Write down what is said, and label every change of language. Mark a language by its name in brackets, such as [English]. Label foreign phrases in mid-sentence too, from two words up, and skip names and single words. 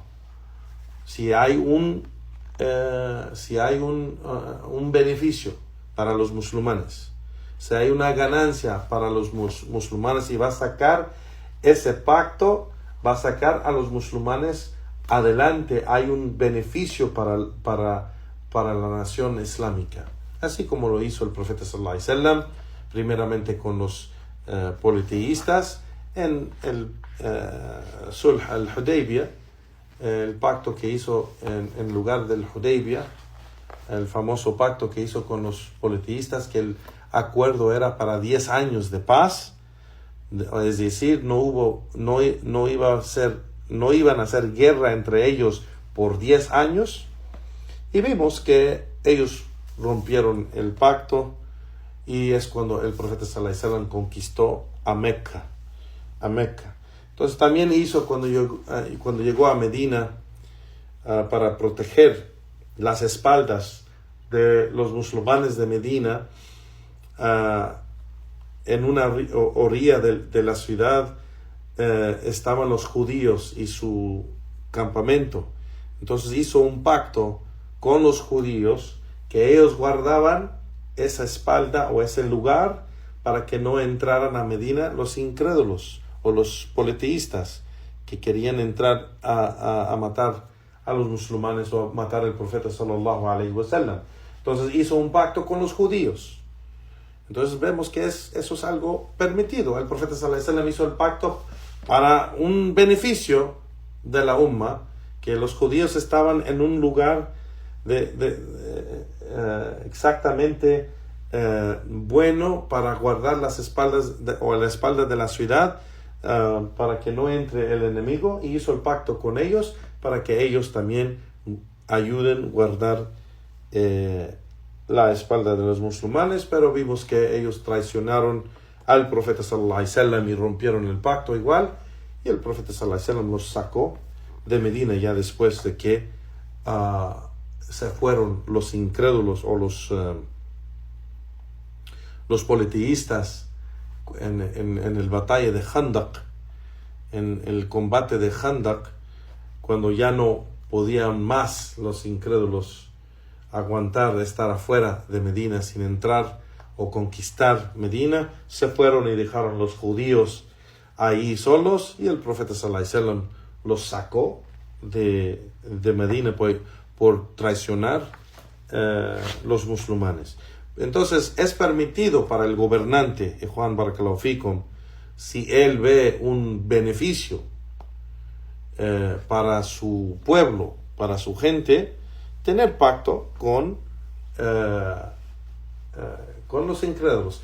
[Spanish] Si hay un beneficio para los musulmanes, si hay una ganancia para los musulmanes, y va a sacar ese pacto, va a sacar a los musulmanes adelante, hay un beneficio para la nación islámica, así como lo hizo el profeta [Arabic] صلى الله عليه وسلم, [Spanish] primeramente con los politeístas en el Sulh al-Hudaybiyah, el pacto que hizo en lugar del Hudaybiyah, el famoso pacto que hizo con los politeístas, que el acuerdo era para 10 años de paz, es decir, no iban a hacer guerra entre ellos por 10 años, y vimos que ellos rompieron el pacto, y es cuando el profeta [Arabic] صلى الله عليه وسلم [Spanish] conquistó a Mecca. Entonces también hizo cuando llegó a Medina, para proteger las espaldas de los musulmanes de Medina, en una orilla de la ciudad estaban los judíos y su campamento. Entonces hizo un pacto con los judíos que ellos guardaban esa espalda o ese lugar para que no entraran a Medina los incrédulos o los politeístas que querían entrar a matar a los musulmanes o a matar al profeta [Arabic] صلى الله عليه وسلم. [Spanish] Entonces hizo un pacto con los judíos. Entonces vemos que eso es algo permitido. El profeta [Arabic] صلى الله عليه وسلم [Spanish] hizo el pacto para un beneficio de la umma, que los judíos estaban en un lugar exactamente bueno para guardar las espaldas o la espalda de la ciudad, para que no entre el enemigo, y hizo el pacto con ellos para que ellos también ayuden a guardar la espalda de los musulmanes. Pero vimos que ellos traicionaron al profeta [Arabic] صلى الله عليه وسلم [Spanish] y rompieron el pacto igual, y el profeta [Arabic] صلى الله عليه وسلم [Spanish] los sacó de Medina ya después de que se fueron los incrédulos o los politeístas en el batalla de Khandaq, en el combate de Khandaq, cuando ya no podían más los incrédulos aguantar estar afuera de Medina sin entrar o conquistar Medina, se fueron y dejaron los judíos ahí solos, y el profeta [Arabic] صلى الله عليه وسلم [Spanish] los sacó de Medina por traicionar los musulmanes. Entonces es permitido para el gobernante, Juan [Arabic] بارك الله فيكم, [Spanish] si él ve un beneficio para su pueblo, para su gente, tener pacto con los incrédulos.